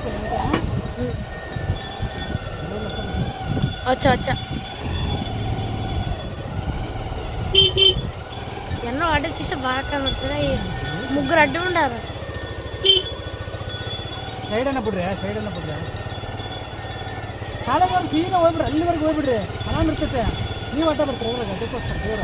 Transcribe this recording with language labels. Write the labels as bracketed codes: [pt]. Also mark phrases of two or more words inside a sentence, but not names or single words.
[te] వచ్చా వచ్చా ఎన్నో అడ్డు తీస్తే బాగా కనబడుతుంది ముగ్గురు అడ్డు ఉండారు [kn] ಸೈಡ್ ಅನ್ನ ಬಿಡ್ರಿ ಕಾಲೇಜ್ ಸೀದಾ ಹೋಗ್ಬಿಡ್ರಿ ಅಲ್ಲಿವರೆಗೆ ಹೋಗ್ಬಿಡ್ರಿ ಆರಾಮ್ ಇರ್ತೈತೆ ನೀವು ಅಡ್ಡ ಬರ್ತೀರಿ ಇವಾಗ ಅದಕ್ಕೋಸ್ಕರ ದೇವ್ರ